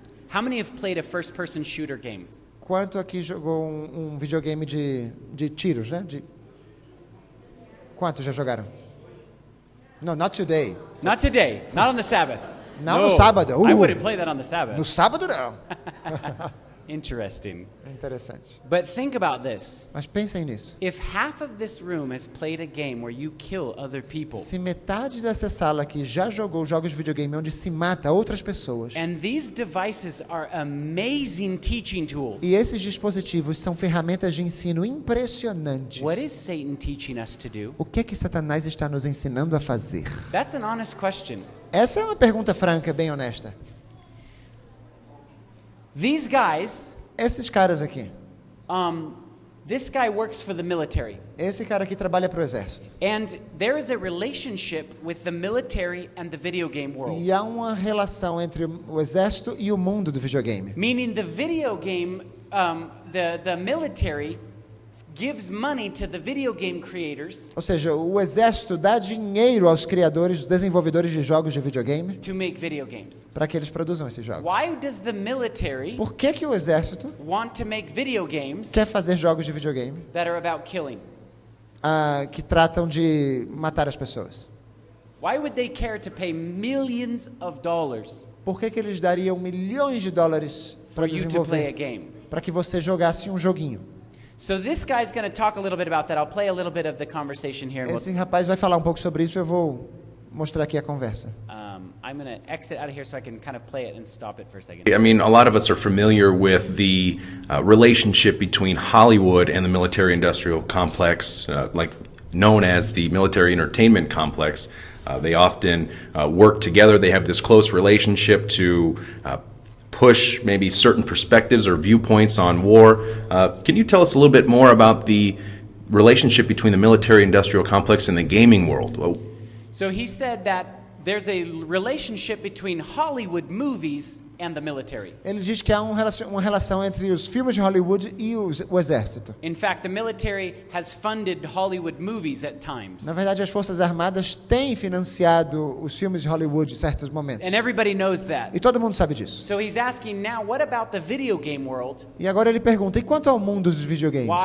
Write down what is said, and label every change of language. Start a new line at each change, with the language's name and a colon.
English: How many have played a first-person shooter game?
Portuguese: Quanto aqui jogou um videogame de tiros, né? Quantos já jogaram?
English: No, not today. Not today. Not on the Sabbath.
Portuguese: Não no sábado.
English: I wouldn't play that on the Sabbath.
Portuguese: No sábado não.
English: Interesting.
Portuguese: Interessante.
English: But think about this.
Portuguese: Mas pensem nisso.
English: If half of this room has played a game where you kill other people,
Portuguese: Se metade dessa sala aqui já jogou jogos de videogame onde se mata outras pessoas,
English: and these devices are amazing teaching tools,
Portuguese: e esses dispositivos são ferramentas de ensino impressionantes,
English: what is Satan teaching us to do?
Portuguese: o que é que Satanás está nos ensinando a fazer?
English: That's an honest question.
Portuguese: Essa é uma pergunta franca, bem honesta.
English: These guys,
Portuguese: Esses caras aqui.
English: this guy works for the military.
Portuguese: Esse cara aqui trabalha para o exército.
English: And there is a relationship with the military and the video game world.
Portuguese: E há uma relação entre o exército e o mundo do videogame.
English: Meaning the video game, the military gives money to the video game creators
Portuguese: Ou seja, o exército dá dinheiro aos criadores, os desenvolvedores de jogos de videogame,
English: to make video games.
Portuguese: para que eles produzam esses jogos.
English: Why does the military
Portuguese: Por que que o exército
English: want to make video games
Portuguese: quer fazer jogos de videogame
English: that are about killing?
Portuguese: que tratam de matar as pessoas?
English: Why would they care to pay millions of dollars
Portuguese: Por que que eles dariam milhões de dólares
English: for you to play a
Portuguese: desenvolver,
English: game?
Portuguese: para que você jogasse um joguinho?
English: So this guy's going to talk a little bit about that. I'll play a little bit of the conversation here.
Portuguese: Esse rapaz vai falar um pouco sobre isso, eu vou mostrar aqui a conversa.
English: I'm going to exit out of here so I can kind of play it and stop it for a second. I mean, a lot of us are familiar with the relationship between Hollywood and the military-industrial complex, like known as the military entertainment complex. They often work together. They have this close relationship to push maybe certain perspectives or viewpoints on war. Can you tell us a little bit more about the relationship between the military-industrial complex and the gaming world? So he said that there's a relationship between Hollywood movies and the military.
Portuguese: Ele diz que há uma relação entre os filmes de Hollywood e o exército.
English: In fact, the military has funded Hollywood movies at times.
Portuguese: Na verdade, as Forças Armadas têm financiado os filmes de Hollywood em certos momentos.
English: And everybody knows that.
Portuguese: E todo mundo sabe disso.
English: So he's asking now, what about the video game world?
Portuguese: E agora ele pergunta, e quanto ao mundo dos videogames?